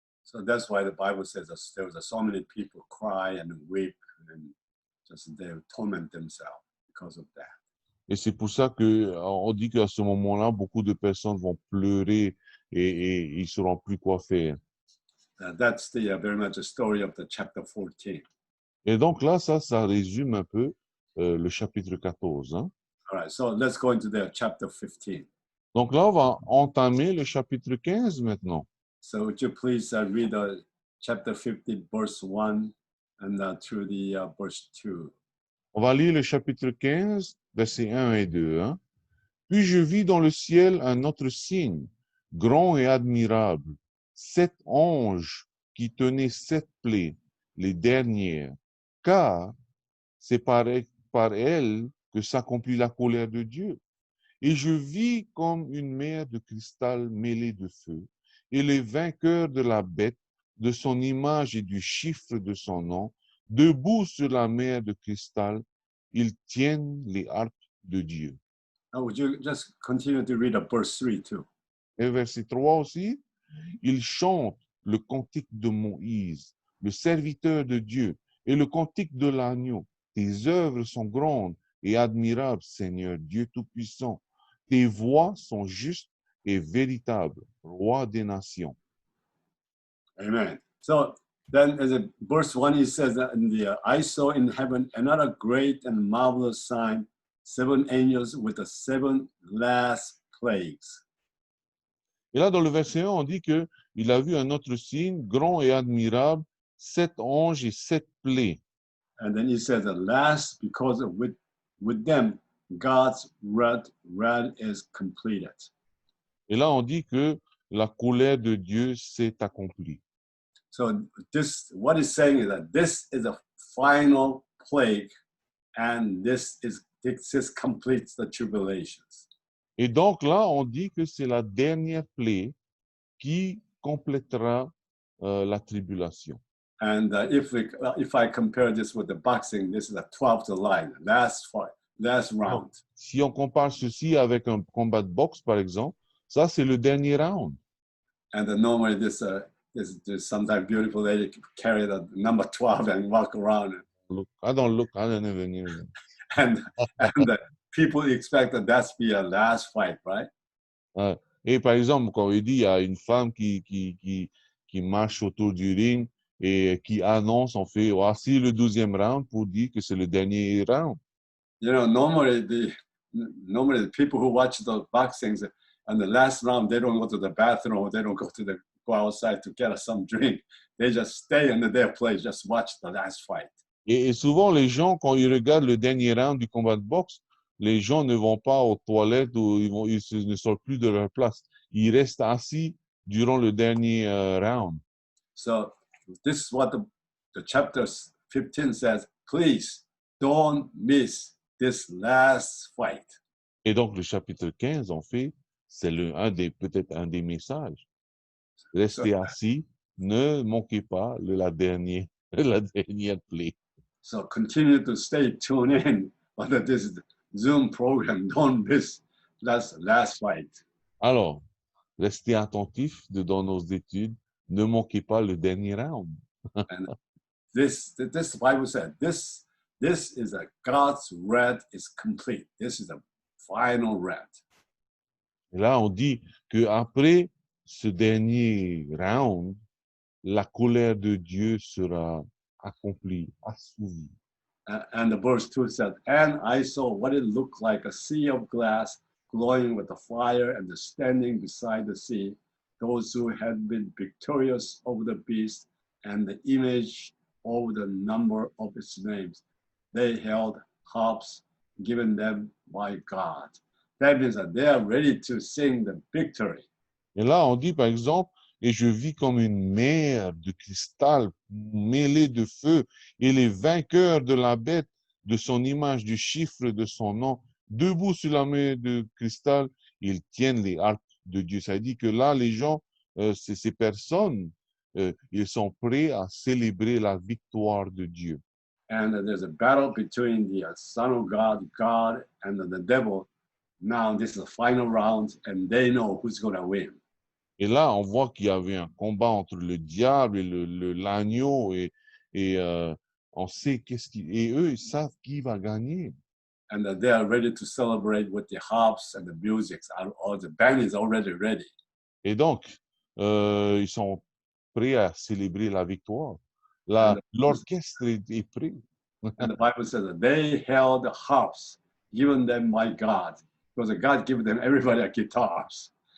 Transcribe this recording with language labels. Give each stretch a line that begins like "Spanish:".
English: So that's why the Bible says that there was so many people cry and weep and just they torment themselves because of that.
French: Et c'est pour ça on dit qu'à ce moment-là, beaucoup de personnes vont pleurer et ils ne sauront plus quoi faire.
English: That's very much a story of the chapter 14.
French: Et donc là, ça résume un peu le chapitre 14. Hein?
English: All right, so let's go into the chapter 15.
French: Donc là, on va entamer le chapitre 15 maintenant.
English: So would you please read chapter 15, verse 1 and through the verse 2.
French: On va lire le chapitre 15, versets 1 et 2. Hein? Puis je vis dans le ciel un autre signe, grand et admirable, 7 anges qui tenaient 7 plaies, les dernières, car c'est par elles que s'accomplit la colère de Dieu. Et je vis comme une mer de cristal mêlée de feu, et les vainqueurs de la bête, de son image et du chiffre de son nom, debout sur la mer de cristal, ils tiennent les harpes de Dieu.
English: Now would you just continue to read verse 3 too?
French: Et verset 3 aussi, ils chantent le cantique de Moïse, le serviteur de Dieu, et le cantique de l'agneau. Tes œuvres sont grandes et admirables, Seigneur, Dieu Tout-Puissant. Tes voies sont justes et véritables, Roi des nations. Amen.
English: So then as a verse 1, he says that I saw in heaven another great and marvelous sign, 7 angels with the 7 last plagues.
French: Et là, dans le verset 1, on dit qu'il a vu un autre signe, grand et admirable, 7 anges et 7 plaies.
English: And then he says the last, because of with them, God's wrath is completed.
French: Et là, on dit que la colère de Dieu s'est accomplie.
English: So this, what he's saying is that this is a final plague, and this completes the tribulations.
French: Et donc là, on dit que c'est la dernière plaie qui complétera la tribulation.
English: And if I compare this with the boxing, this is the 12th line, last fight, last round.
French: Si on compare ceci avec un combat de boxe, par exemple, ça, c'est le dernier round.
English: And then normally this sometimes beautiful lady carry the number 12 and walk around. Look, I don't look, I don't even know. And the people expect that that's be a last fight, right?
French: Et par exemple, quand il dit, il y a une femme qui marche autour du ring et qui annonce, on fait, voici le 12e round pour dire que c'est le dernier round.
English: You know, normally the people who watch the boxings and the last round, they don't go to the bathroom, or they don't go outside to get some drink. They just stay in their place, just watch the last fight.
French: Et souvent, les gens, quand ils regardent le dernier round du combat de boxe, les gens ne vont pas aux toilettes ou ils ne sortent plus de leur place. Ils restent assis durant le dernier round.
English: So this is what the chapter 15 says. Please don't miss this last fight.
French: Et donc, le chapitre 15, en fait, c'est peut-être un des messages. Restez assis, ne manquez pas la dernière plaie.
English: So continue to stay tuned in on this Zoom program. Don't miss that last fight.
French: Alors, restez attentifs dans nos études. Ne manquez pas le dernier round.
English: And this Bible said, this is a God's wrath is complete. This is a final wrath.
French: Et là, on dit qu'après ce dernier round, la colère de Dieu sera accomplie, assouvie.
English: And the verse 2 said, and I saw what it looked like, a sea of glass glowing with the fire, and standing beside the sea, those who had been victorious over the beast and the image of the number of its names. They held harps given them by God. That means that they are ready to sing the victory.
French: Et là, on dit par exemple, et je vis comme une mer de cristal mêlée de feu, et les vainqueurs de la bête, de son image, du chiffre de son nom, debout sur la mer de cristal, ils tiennent les harpes de Dieu. Ça dit que là, les gens, ces personnes, ils sont prêts à célébrer la victoire de Dieu.
English: And there's a battle between the Son of God, and the devil. Now this is the final round, and they know who's going to win.
French: Et là, on voit qu'il y avait un combat entre le diable et l'agneau, et on sait et eux, ils savent qui va gagner.
English: And they are ready to celebrate with the harps and the music. All the band is already ready.
French: Et donc, ils sont prêts à célébrer la victoire. L'orchestre est prêt.
English: And the Bible says that they held the harps given them by God, because God gave them everybody a guitars.